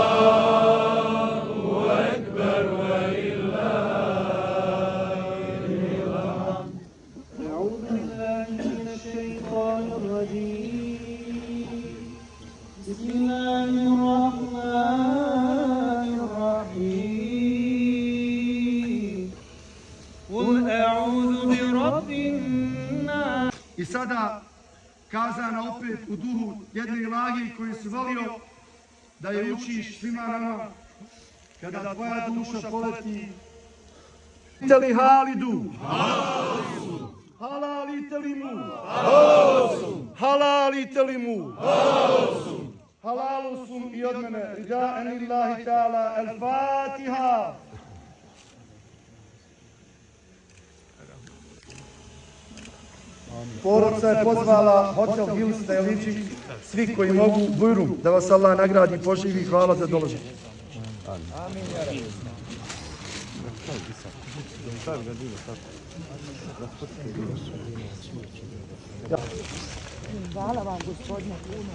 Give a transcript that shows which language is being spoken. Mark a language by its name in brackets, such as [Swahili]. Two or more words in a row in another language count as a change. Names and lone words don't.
[Arabic] بسم الله الرحمن الرحيم قل أعوذ برب الناس. [Bosnian] I sada kazana opet u duhu jedne ilahi koju si volio da je učiš svima nama kada tvoja duša poleti. Halalite li Halidu? Halalite li mu? Halalite li mu? halalu su i od mene. [Arabic] رضاً لله تعالى. الفاتحة. [Bosnian] Porodica je pozvala Hotel Hills Stajličić, svi koji mogu, bujrum, da vas Allah nagradi i poživi. Hvala za dolazak. Hvala vam, gospodine puno.